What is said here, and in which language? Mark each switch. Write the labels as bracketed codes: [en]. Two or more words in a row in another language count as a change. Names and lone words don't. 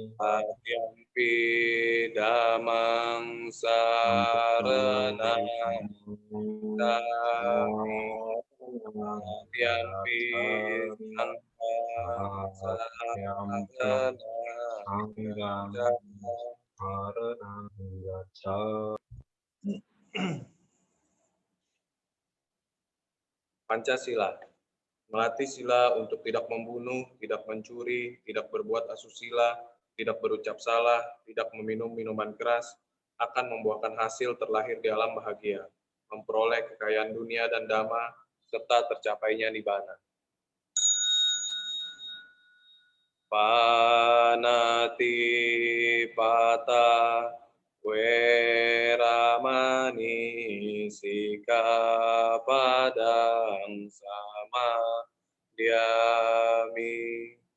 [pi] Dutiyampi Dhammang saranang gacchami. Dutiyampi Sanghang saranang gacchami. [id] Pancasila, melatih sila untuk tidak membunuh, tidak mencuri, tidak berbuat asusila, tidak berucap salah, tidak meminum minuman keras, akan membuahkan hasil terlahir di alam bahagia, memperoleh kekayaan dunia dan dhamma, serta tercapainya nibbana. [pi] Panati pata weramani sikapadang sama diami.